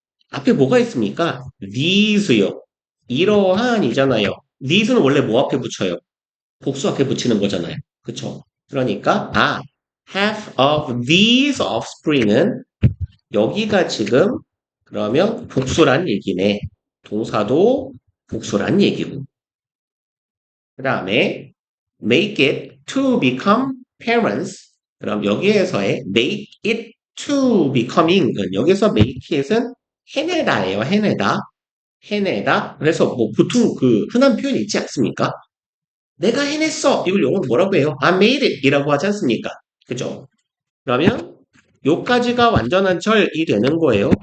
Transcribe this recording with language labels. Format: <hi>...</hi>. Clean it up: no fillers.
<ko>앞에 뭐가 있습니까? these요. 이러한이잖아요. these는 원래 뭐 앞에 붙여요? 복수 앞에 붙이는 거잖아요. 그쵸? 그러니까 half of these offspring은 여기가 지금 그러면 복수란 얘기네. 동사도 복수란 얘기고. 그 다음에</ko> <en>make it to become parents.</en> <ko>그럼 여기에서의 make it to becoming은 여기서 make it은 해내다예요. 해내다. 해내다. 그래서 뭐 보통 그 흔한 표현이 있지 않습니까? 내가 해냈어. 이걸 영어로 뭐라고 해요?</ko> <en>I made it</en> <ko>이라고 하지 않습니까? 그죠? 그러면 요까지가 완전한 절이 되는 거예요.</ko>